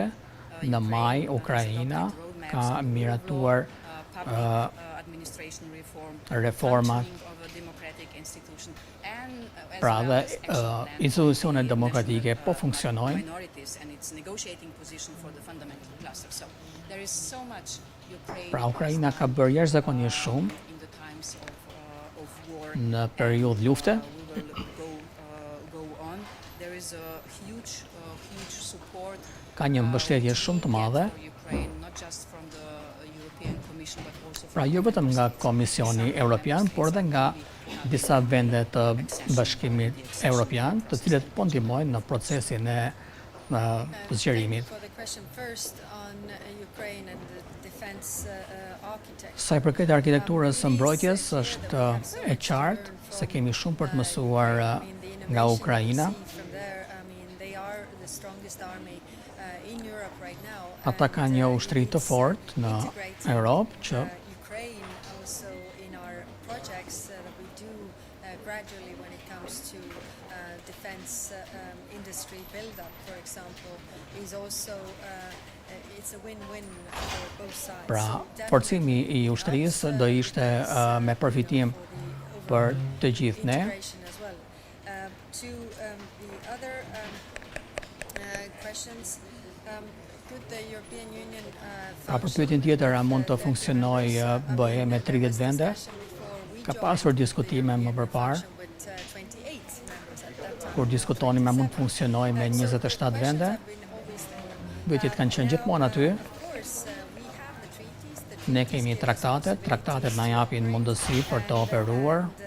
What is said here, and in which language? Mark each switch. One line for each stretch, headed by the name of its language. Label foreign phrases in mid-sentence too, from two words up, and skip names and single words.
Albanian: Në maj, Ukraina ka miratuar reforma, pra dhe institucionet demokratike po funksionojnë. Pra Ukraina ka bërë jashtëzakonisht shumë në periudhë lufte.
English: will go on. There is a huge support
Albanian: Ka një mbështetje shumë të madhe,
English: for Ukraine, not just from the European Commission, but also
Albanian: pra
English: from
Albanian: jo vetëm nga Komisioni Europian, por edhe nga disa vende të Bashkimit Evropian, të cilët po ndihmojnë në procesin e zgjerimit.
English: For the question first on Ukraine and the defense architecture.
Albanian: Sa i përket arkitekturës së mbrojtjes, është e qartë se kemi shumë për të mësuar nga Ukraina. Ata kanë një ushtri të fortë në Europë që
English: gradually when it comes to defense industry build-up, for example, is also it's a win-win for both sides.
Albanian: Pra, forcimi I ushtrisë do ishte me përfitim për të gjithë ne.
English: To the other questions, could the European Union
Albanian: Pra, për pyetjen tjetër, a mund të funksionojë BE me 30 vende? Ka pasur diskutime më përpara, kur diskutonim a mund të funksionojë me 27 vende. Pyetjet kanë qenë gjithmonë aty. Ne kemi traktatet na japin mundësi për të operuar.